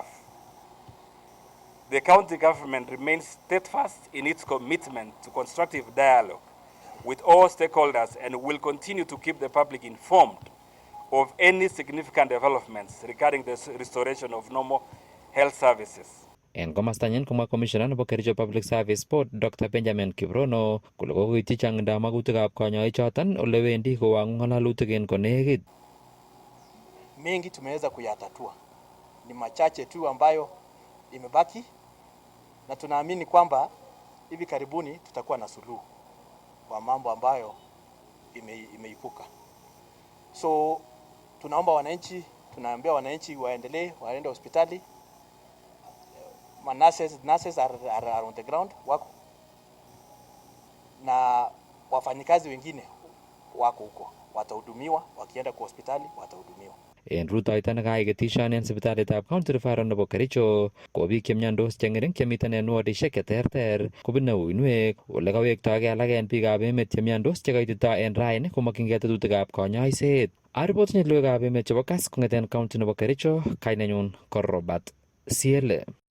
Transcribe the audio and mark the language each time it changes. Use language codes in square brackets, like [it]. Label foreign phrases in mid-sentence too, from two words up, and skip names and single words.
[en] The county government remains steadfast in its commitment to constructive dialogue with all stakeholders and will continue to keep the public informed of any significant developments regarding the restoration of normal health services. [kln] En komastanyin komwa Commissioner nebo Kericho Public Service Board Dr. Benjamin Kiprono kole kokoityi changindo magutikab kanyoichoton ole wendi kowang'u ng'alalutik en konekit. [sw] Mengi tumeweza kuyatatua, ni machache tu ambayo imebaki, na tunaamini kwamba hivi karibuni tutakuwa na suluhu kwa mambo ambayo imeipuka. So tunaambia wananchi waende hospitali. [en] Nurses are on the ground [sw] wako, na wafanyikazi wengine wako huko, watahudumiwa, wakienda kwa hospitali watahudumiwa. [kln] En rutoito nekaiketishan en sipitalitab County Referral nebo Kericho ko biik chemiondos cheng'ering chemiten en wodishek cheterter kobune uinwek ole kawektogei alak en biikab emet chemiondos chekaitito en raini komokyingei tetutikab konyoiset. Aripotinye logoiwekab emet chebo Kass kong'eten county nebo Kericho, kainenyun ko Robert Siele.